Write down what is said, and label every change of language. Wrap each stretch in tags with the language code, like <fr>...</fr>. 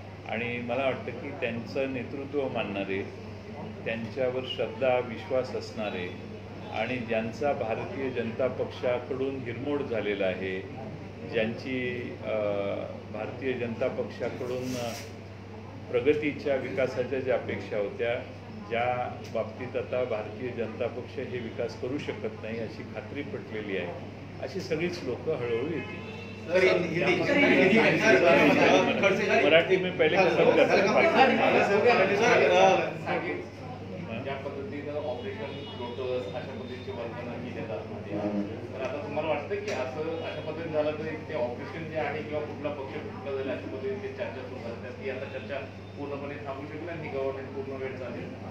<mr>आणि मला वाटतं की त्यांचं नेतृत्व मानणारे, त्यांच्यावर श्रद्धा विश्वास असणारे आणि ज्यांचा भारतीय जनता पक्षाकडून हिरमोड झालेला आहे, ज्यांची भारतीय जनता पक्षाकडून प्रगतीच्या विकासाच्या ज्या अपेक्षा होत्या, ज्या बाबतीत आता भारतीय जनता पक्ष हे विकास करू शकत नाही अशी खात्री पटलेली आहे, अशी सगळीच लोक हळूहळू येतील.</mr> <hi>मराठी में पहले खत्म करते</hi> <mr>ज्या पद्धतीनं ऑपरेशन लोटस अशा पद्धतीची वर्णनं केली जात. तर आता तुम्हाला वाटतं की असं अशा पद्धतीने झालं तर ते ऑपरेशन जे आहे किंवा कुठला पक्ष कुठला झाला अशा पद्धतीने चर्चा सुरू झाली, ती आता चर्चा पूर्णपणे थांबू शकली आणि गव्हर्नमेंट पूर्ण वेळ चालेल?</mr>